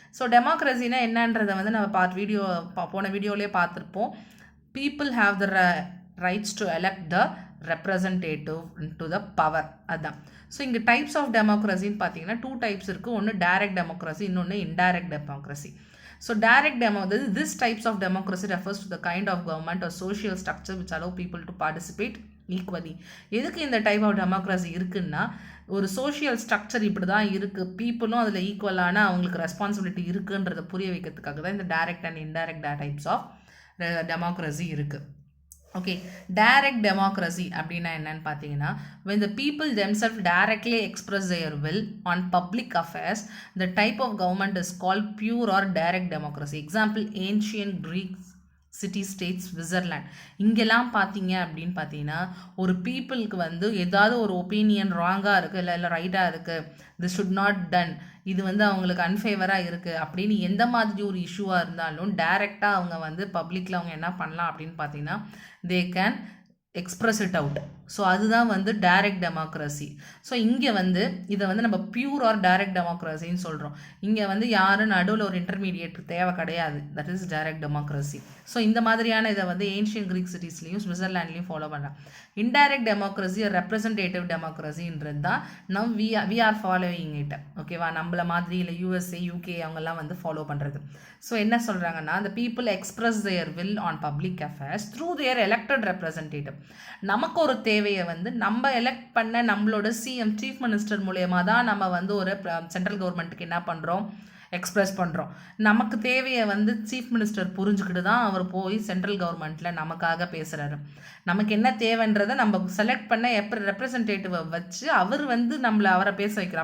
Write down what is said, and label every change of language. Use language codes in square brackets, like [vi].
[ta] So டெமோக்ரஸினா என்னன்றதை வந்து நம்ம போன வீடியோலேயே பார்த்துருப்போம். [en] People have the rights to elect the representative to the power, அதுதான். [ta] ஸோ இங்கே டைப்ஸ் ஆஃப் டெமோக்ரஸின்னு பார்த்தீங்கன்னா 2 டைப்ஸ் இருக்குது. ஒன்று டைரக்ட் டெமோக்ரஸி, இன்னொன்று indirect democracy. [en] So this types of democracy refers to the kind of government or social structure which allow people to participate equally. [ta] எதுக்கு இந்த type of democracy இருக்குன்னா, ஒரு social structure இப்படி தான் இருக்குது, பீப்புளும் அதில் ஈக்குவலான அவங்களுக்கு ரெஸ்பான்சிபிலிட்டி இருக்குன்றதை புரிய வைக்கிறதுக்காக தான் இந்த direct and indirect types of democracy இருக்குது. [en] okay, direct democracy [ta] அப்படின்னா என்னன்னு பார்த்தீங்கன்னா, [en] when the people themselves directly express their will on public affairs, the type of government is called pure or direct democracy. Example, ancient Greek city states, Switzerland. [ta] இங்கெல்லாம் பார்த்தீங்க அப்படின்னு பார்த்தீங்கன்னா, ஒரு பீப்புளுக்கு வந்து ஏதாவது ஒரு ஒப்பீனியன் ராங்காக இருக்குது இல்லை ரைட்டாக இருக்குது, [en] this should not done, [ta] இது வந்து அவங்களுக்கு அன்ஃபேவராக இருக்குது அப்படின்னு எந்த மாதிரி ஒரு இஷ்யூவாக இருந்தாலும் டைரெக்டாக அவங்க வந்து பப்ளிக்கில் அவங்க என்ன பண்ணலாம் அப்படின்னு பார்த்தீங்கன்னா, [en] They can express it out. [ta] So அதுதான் வந்து டைரக்ட் டெமோக்ரஸி. ஸோ இங்கே வந்து இதை வந்து நம்ம பியூர் ஆர் டைரக்ட் டெமோக்ரஸின்னு சொல்கிறோம். இங்கே வந்து யாரும் நடுவில் ஒரு இன்டர்மீடியேட் தேவை கிடையாது. [en] That is direct democracy. [ta] So இந்த மாதிரியான இதை வந்து ஏன்ஷியன் கிரீக் சிட்டிஸ்லையும் ஸ்விட்சர்லாண்ட்லையும் ஃபாலோ பண்ணுறாங்க. [en] Indirect democracy, representative டெமோக்ரஸின்றது தான் we are following it. [ta] ஓகேவா, நம்மள மாதிரி இல்லை யூஎஸ்ஏ யூகே அவங்கெல்லாம் வந்து ஃபாலோ பண்ணுறது. ஸோ என்ன சொல்கிறாங்கன்னா, [en] the people express their will on public affairs through their elected representative. [ta] நமக்கு ஒரு தேவையை வந்து நம்ம எலெக்ட் பண்ண நம்மளோட சிஎம், சீஃப் மினிஸ்டர் மூலயமா தான் நம்ம வந்து ஒரு சென்ட்ரல் கவர்மெண்ட்டுக்கு என்ன பண்ணுறோம், எக்ஸ்ப்ரெஸ் பண்ணுறோம். நமக்கு தேவையை வந்து சீஃப் மினிஸ்டர் புரிஞ்சுக்கிட்டு தான் அவர் போய் சென்ட்ரல் கவர்மெண்ட்டில் நமக்காக பேசுகிறாரு. நமக்கு என்ன தேவைன்றதை நம்ம செலக்ட் பண்ண ரெப்ரசன்டேட்டிவை வச்சு அவர் வந்து அவரை பேச வைக்கிறோம்.